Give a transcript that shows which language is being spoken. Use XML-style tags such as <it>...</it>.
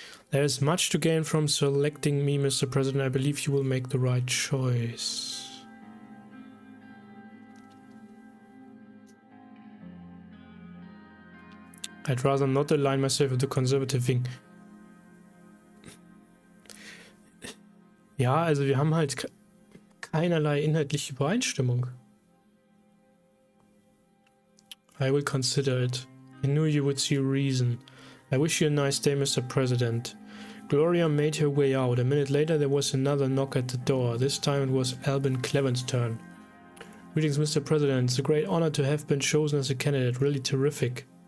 <en>There is much to gain from selecting me, Mr. President. I believe you will make the right choice. I'd rather not align myself with the conservative wing.</en> <de>Ja, also wir haben halt keinerlei inhaltliche Übereinstimmung.</de> <en>I will consider it. I knew you would see reason. I wish you a nice day, Mr. President. Gloria made her way out. A minute later there was another knock at the door. This time it was Albin Cleven's turn. Greetings, Mr. President. It's a great honor to have been chosen as a candidate. Really terrific.</en>